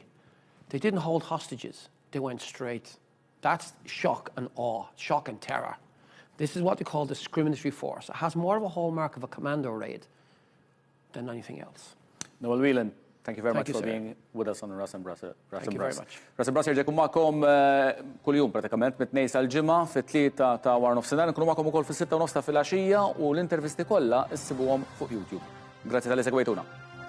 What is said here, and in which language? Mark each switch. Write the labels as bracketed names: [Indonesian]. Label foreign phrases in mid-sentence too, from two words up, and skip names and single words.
[English] They didn't hold hostages. They went straight. That's shock and awe, shock and terror. This is what they call discriminatory force. It has more of a hallmark of a commando raid than anything else. Noel Whelan, thank you very much for being with us on Ras Imbras. Thank you very much. [Maltese] Ras Imbras jirġekum ma'kom kull-jum pratikament mit-2 sal-ġimgħa fit-3 ta' war nofsinhar, nkunu ma'kom ukoll fis-6 u nofs ta' filgħaxija u l-intervisti kollha issibuhom fuq YouTube. Grazzi tal-li segwejtuna.